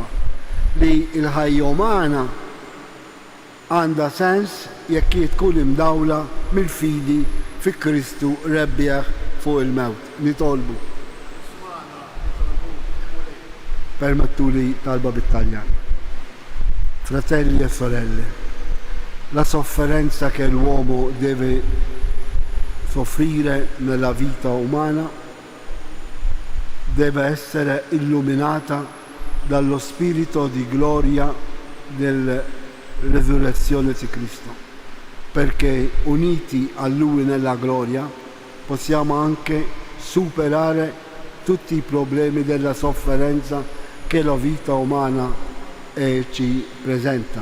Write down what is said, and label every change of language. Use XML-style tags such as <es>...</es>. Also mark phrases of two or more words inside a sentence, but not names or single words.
<mt>Li l-ħajja umana għandha sens jekk tkun imdawla mill-fidi fi Kristu rebbieħ fuq il-mewt. Nitolbu. Permettuli talba bit-Taljan.</mt> <it>Fratelli e sorelle, la sofferenza che l'uomo deve soffrire nella vita umana deve essere illuminata dallo spirito di gloria della resurrezione di Cristo, perché uniti a Lui nella gloria possiamo anche superare tutti i problemi della sofferenza che la vita umana ci presenta.</it>